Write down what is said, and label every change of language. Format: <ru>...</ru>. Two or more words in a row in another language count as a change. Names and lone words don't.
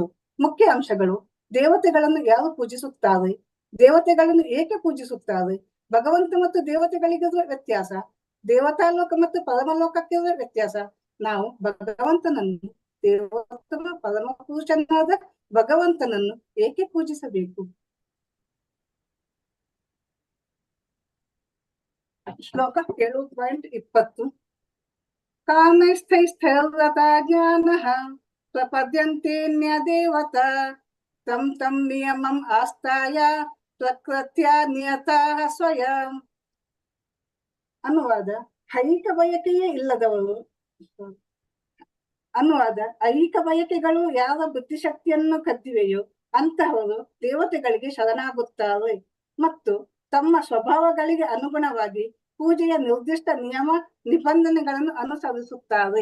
<kn>ಮುಖ್ಯ ಅಂಶಗಳು: ದೇವತೆಗಳನ್ನು ಯಾರು ಪೂಜಿಸುತ್ತಾರೆ, ದೇವತೆಗಳನ್ನು ಏಕೆ ಪೂಜಿಸುತ್ತಾರೆ, ಭಗವಂತ ಮತ್ತು ದೇವತೆಗಳಿಗಿರುವ ವ್ಯತ್ಯಾಸ, ದೇವತಾಲೋಕ ಮತ್ತು ಪರಮಲೋಕಕ್ಕಿರುವ ವ್ಯತ್ಯಾಸ, ನಾವು ಭಗವಂತನನ್ನು ದೇವೋತ್ತಮ ಪರಮ ಪುರುಷನಾದ ಭಗವಂತನನ್ನು ಏಕೆ ಪೂಜಿಸಬೇಕು. ಶ್ಲೋಕ 7.20.</kn> <sa>ಕಾಮೈಸ್ಥೈಸ್ಥೈರ್ವ್ರತಾ ಜ್ಞಾನಃ ಪ್ರಪದ್ಯಂತೇನ್ಯ ದೇವತಾ ತಂ ತಂ ನಿಯಮಂ ಆಸ್ಥಾಯ ಪ್ರಕೃತ್ಯ ನಿಯತಾಃ ಸ್ವಯಂ.</sa> <kn>ಅನುವಾದ: ಐಹಿಕ ಬಯಕೆಯೇ ಇಲ್ಲದವರು. ಅನುವಾದ: ಐಹಿಕ ಬಯಕೆಗಳು ಯಾವ ಬುದ್ಧಿಶಕ್ತಿಯನ್ನು ಕದ್ದಿವೆಯೋ ಅಂತಹವರು ದೇವತೆಗಳಿಗೆ ಶರಣಾಗುತ್ತಾರೆ ಮತ್ತು ತಮ್ಮ ಸ್ವಭಾವಗಳಿಗೆ ಅನುಗುಣವಾಗಿ ಪೂಜೆಯ ನಿರ್ದಿಷ್ಟ ನಿಯಮ ನಿಬಂಧನೆಗಳನ್ನು ಅನುಸರಿಸುತ್ತಾರೆ.</kn>